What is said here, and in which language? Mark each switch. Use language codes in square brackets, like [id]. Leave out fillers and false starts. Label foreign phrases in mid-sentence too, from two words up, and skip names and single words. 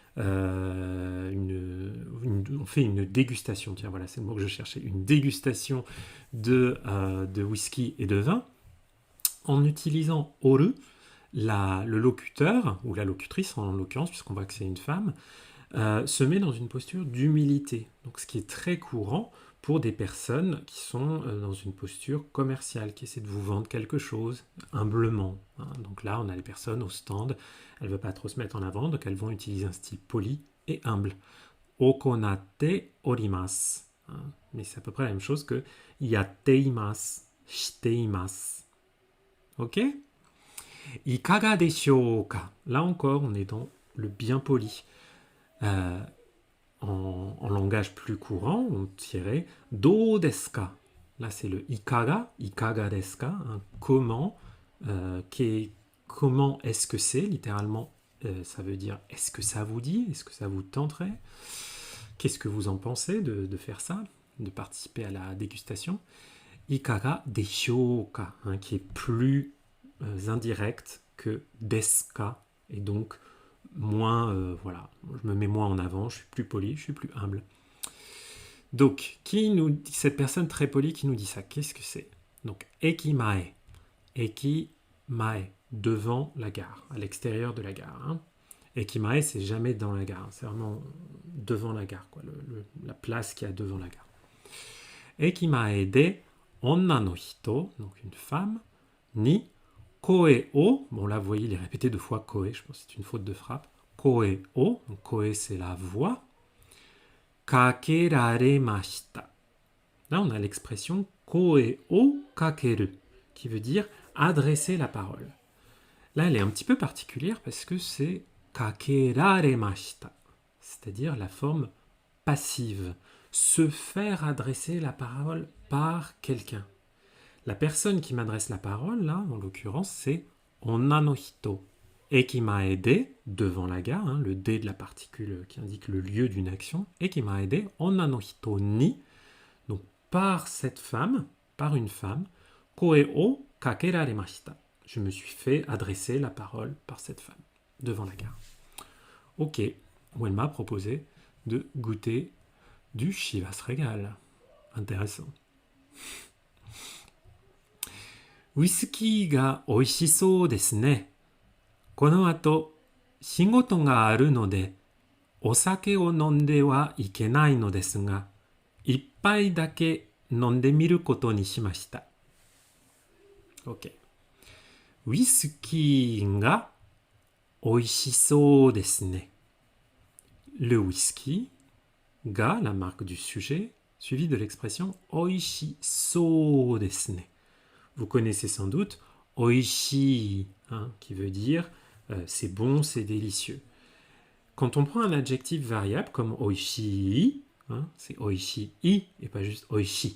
[fr] On fait une dégustation, tiens voilà c'est le mot que je cherchais, une dégustation de whisky et de vin en utilisant oru, le locuteur ou la locutrice en l'occurrence puisqu'on voit que c'est une femme se met dans une posture d'humilité, donc ce qui est très courant pour des personnes qui sont dans une posture commerciale, qui essaient de vous vendre quelque chose humblement. Hein. Donc là, on a les personnes au stand, elles ne veulent pas trop se mettre en avant, donc elles vont utiliser un style poli et humble. [ja] 行っております. Hein. [fr] Mais c'est à peu près la même chose que yatteimasu, shiteimasu. [ja] Ok? いかがでしょうか? [fr] Là encore, on est dans le bien poli. En langage plus courant, on dirait [ja] どうですか. [fr] Là, c'est le [ja] いかがですか, [fr] hein, comment, comment est-ce que c'est, littéralement, ça veut dire est-ce que ça vous dit, est-ce que ça vous tenterait, qu'est-ce que vous en pensez de faire ça, de participer à la dégustation. [ja] いかがでしょうか, [fr] hein, qui est plus indirect que [ja] ですか, [fr] et donc moins, voilà, je me mets moins en avant, je suis plus poli, je suis plus humble. Donc, cette personne très polie qui nous dit ça, qu'est-ce que c'est? Donc, ekimae, devant la gare, à l'extérieur de la gare. Hein. Ekimae, c'est jamais dans la gare, c'est vraiment devant la gare, quoi, la place qu'il y a devant la gare. [ja] 駅前で女の人, [fr] donc une femme, [ja] に声を, [fr] bon là vous voyez il est répété 2 fois koe, je pense que c'est une faute de frappe. [ja] 声を, [fr] donc koe c'est la voix. Kakeraremashita. Là on a l'expression [ja] 声をかける, [fr] qui veut dire adresser la parole. Là elle est un petit peu particulière parce que c'est kakeraremashita, c'est-à-dire la forme passive. Se faire adresser la parole par quelqu'un. La personne qui m'adresse la parole, là, en l'occurrence, c'est [ja] 女の人. 駅前で, [fr] devant la gare, hein, le D de la particule qui indique le lieu d'une action. [ja] 駅前で, 女の人に, [fr] donc par cette femme, par une femme, [ja] 声をかけられました. [fr] Je me suis fait adresser la parole par cette femme, devant la gare. Ok, où elle m'a proposé de goûter du Chivas Regal. [ja] Intéressant. ウイスキーがおいしそうですね. この後、仕事があるので, お酒を飲んではいけないのですが、一杯だけ飲んでみることにしました. Ok. ウイスキーがおいしそうですね. [fr] Le whisky, ga, la marque du sujet, suivi de l'expression [ja] おいしそうですね. [fr] Vous connaissez sans doute oishi, hein, qui veut dire c'est bon, c'est délicieux. Quand on prend un adjectif variable comme oishi, hein, c'est oishii et pas juste oishi.